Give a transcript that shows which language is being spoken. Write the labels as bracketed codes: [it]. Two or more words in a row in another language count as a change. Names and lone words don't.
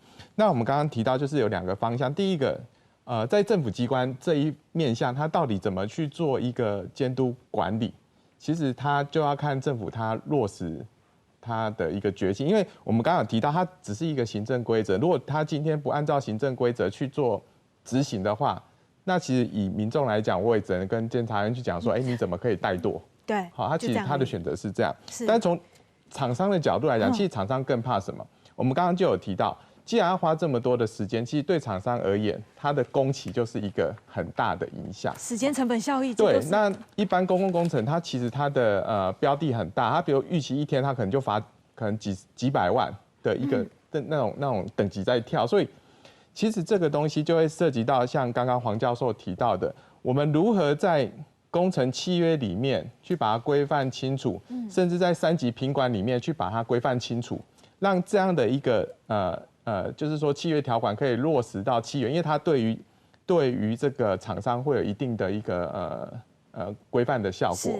[zh] 那我們剛剛提到就是有2個方向，第一個，在政府機關這一面向，它到底怎麼去做一個監督管理，其實它就要看政府它落實它的一個決心，因為我們剛剛有提到，它只是一個行政規則，如果它今天不按照行政規則去做執行的話，那其實以民眾來講，我也只能跟監察院去講說，你怎麼可以怠惰？對，好，他其實他的選擇是這樣，但從廠商的角度來講，其實廠商更怕什麼？我們剛剛就有提到，既然要花這麼多的時間，其實對廠商而言，它的工期就是一個很大的影響。時間成本效益。對，那一般公共工程，它其實它的標的很大，它比如預期一天，它可能就罰可能幾百萬的一個的那種等級在跳，所以其實這個東西就會涉及到像剛剛黃教授提到的，我們如何在工程契約裡面去把它規範清楚，甚至在3級品管裡面去把它規範清楚，讓這樣的一個就是說契約條款可以落實到契約，因為它對於這個廠商會有一定的一個規範的效果。